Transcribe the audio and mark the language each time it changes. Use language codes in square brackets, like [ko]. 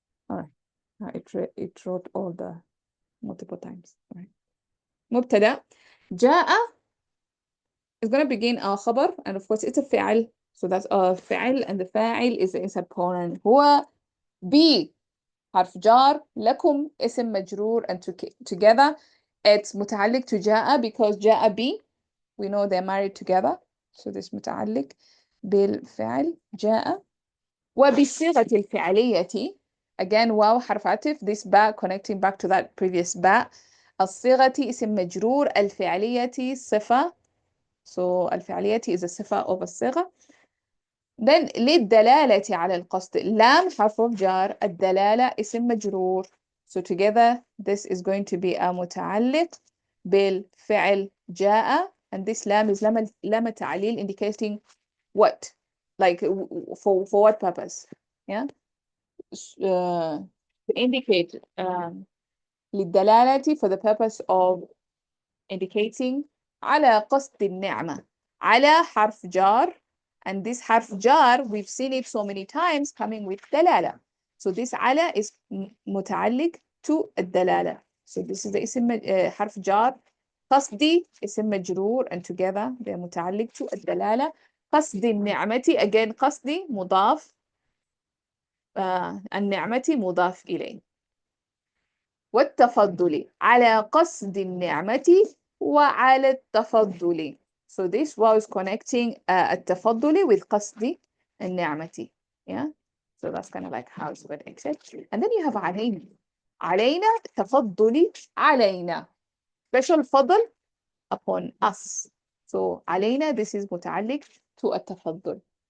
[en] All right. It wrote all the multiple times. All right. مبتدا. جاء is going to begin our خبر, and of course it's a فعل. So that's a فعل, and the فاعل is the inside pronoun. [ar] هو بي حرف جار, لكم اسم مجرور, [en] and together it's متعلق to جاء because جاء بي, we know they're married together. So this متعلق بالفعل جاء. وبالصيغة الفعلية, again [ar] واو حرف عطف, [en] this باء connecting back to that previous باء. [ar] الصيغة اسم مجرور, الفعلية صفة. [en] So الفعلية is a صفة of الصيغة. Then [ar] للدلالة على القصد, لام حرف جار, الدلالة اسم مجرور. [en] So together this is going to be a متعلق بالفعل جاء, and this لام is لام تعليل indicating what, like for what purpose? Yeah. To indicate للدلالة for the purpose of indicating [ar] على قصد النعمة. على حرف جار, [en] and this حرف جار we've seen it so many times coming with دلالة. So this على is متعلق to الدلالة. So this is the اسم حرف جار. [ar] قصدي اسم مجرور, [en] and together they're [ar] متعلق to الدلالة. قصد النعمة, [en] again [ar] قصدي مضاف, النعمة مضاف إليه. والتفضل, على قصد النعمة وعلى التفضل. [en] So this was connecting التفضل with قصد النعمة. Yeah. So that's kind of like how it's connected. And then you have علينا. [ar] علينا تفضل علينا. [en] Special فضل upon us. So علينا, this is متعلق to التفضل.